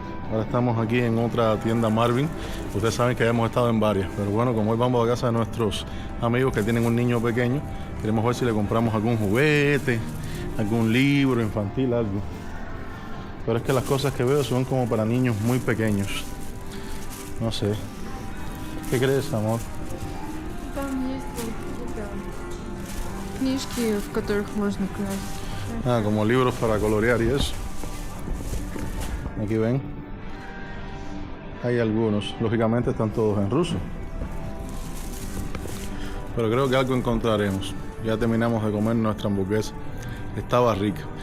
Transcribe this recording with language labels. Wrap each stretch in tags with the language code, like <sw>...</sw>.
<es>Ahora estamos aquí en otra tienda Marvin. Ustedes saben que hemos estado en varias, pero bueno, como hoy vamos a casa de nuestros amigos que tienen un niño pequeño, queremos ver si le compramos algún juguete, algún libro infantil, algo. Pero es que las cosas que veo son como para niños muy pequeños. No sé. ¿Qué crees, amor?</es> <ru>Там есть какие-то книжки, в которых можно класть.</ru> <es>Ah, como libros para colorear y eso. Aquí ven. Hay algunos, lógicamente están todos en ruso. Pero creo que algo encontraremos. Ya terminamos de comer nuestra hamburguesa. Estaba rica.</es>